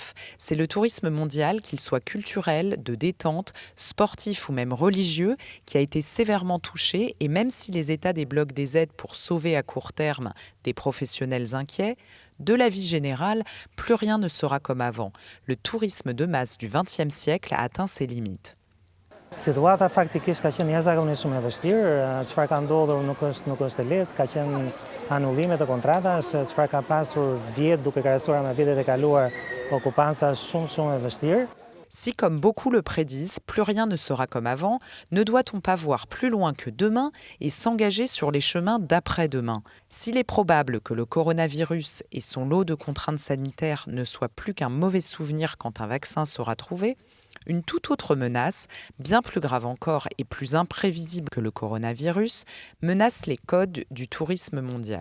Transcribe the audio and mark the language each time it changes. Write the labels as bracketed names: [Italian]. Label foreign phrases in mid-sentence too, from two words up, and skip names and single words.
[French] C'est le tourisme mondial, qu'il soit culturel, de détente, sportif ou même religieux, qui a été sévèrement touché et même si les États débloquent des aides pour sauver à court terme des professionnels inquiets, de la vie générale, plus rien ne sera comme avant. Le tourisme de masse du XXe siècle a atteint ses limites. [Albanian] Situata faktikisht ka qenë jashtëzakonisht shumë e vështirë, çfarë ka ndodhur nuk është e lehtë, ka qenë anullime të kontratash, çfarë ka pasur vjet duke krahasuar me vitet e kaluar, okupanca shumë e vështirë. [French] Si, comme beaucoup le prédisent, plus rien ne sera comme avant, ne doit-on pas voir plus loin que demain et s'engager sur les chemins d'après-demain? S'il est probable que le coronavirus et son lot de contraintes sanitaires ne soient plus qu'un mauvais souvenir quand un vaccin sera trouvé, une toute autre menace, bien plus grave encore et plus imprévisible que le coronavirus, menace les codes du tourisme mondial.